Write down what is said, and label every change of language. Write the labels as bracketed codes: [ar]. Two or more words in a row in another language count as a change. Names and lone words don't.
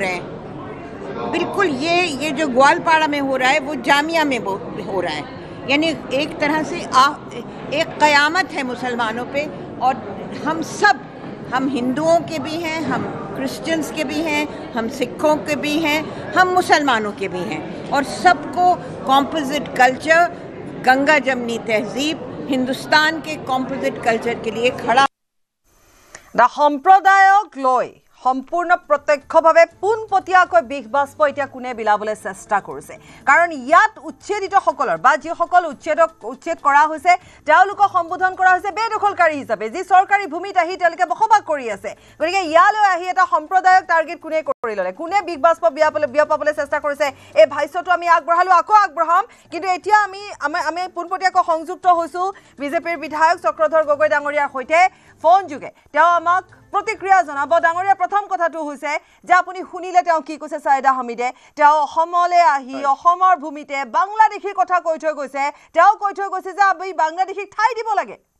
[hi] रहे हैं बिल्कुल ये जो ग्वालपाड़ा में हो रहा है वो जामिया में हो रहा है यानी एक तरह से एक क़यामत है मुसलमानों पे और हम हिंदुओं के भी हैं हम क्रिश्चियंस के भी हैं हम सिखों के भी हैं हम मुसलमानों के भी हैं और सबको [en] composite culture [hi] गंगा जमनी तहजीब हिंदुस्तान के [en] composite culture [hi] के लिए खड़ा [as] সম্প্ৰদায়ক লৈ সম্পূৰ্ণ প্ৰত্যক্ষভাৱে পোনপটীয়াকৈ বিষ-বাষ্প এতিয়া কোনে বিলাবলৈ চেষ্টা কৰিছে কাৰণ ইয়াত উচ্ছেদিতসকলৰ বা যিসকল উচ্ছেদ কৰা হৈছে তেওঁলোকক সম্বোধন কৰা হৈছে বেদখলকাৰী হিচাপে যি চৰকাৰী ভূমিত আহি তেওঁলোকে বসবাস কৰি আছে গতিকে ইয়ালৈ আহি এটা সম্প্ৰদায়ক টাৰ্গেট কোনে কৰি ল'লে কোনে বিষ-বাষ্প বিয়পাবলৈ চেষ্টা কৰিছে এই ভাষ্যটো আমি আগবঢ়ালো আকৌ আগবঢ়াম কিন্তু এতিয়া আমি পোনপটীয়াকৈ সংযুক্ত হৈছো বিজেপিৰ বিধায়ক চক্ৰধৰ গগৈ ডাঙৰীয়াৰ সৈতে ফোন যোগে তেওঁ আমাক প্ৰতিক্ৰিয়া জনাব ডাঙৰীয়া প্ৰথম কথাটো হৈছে যে আপুনি শুনিলে তেওঁ কি কৈছে সাইদা হামিদে তেওঁ অসমলৈ আহি অসমৰ ভূমিতে বাংলাদেশীৰ কথা কৈ থৈ গৈছে তেওঁ কৈ থৈ গৈছে যে আমি বাংলাদেশীক ঠাই দিব লাগে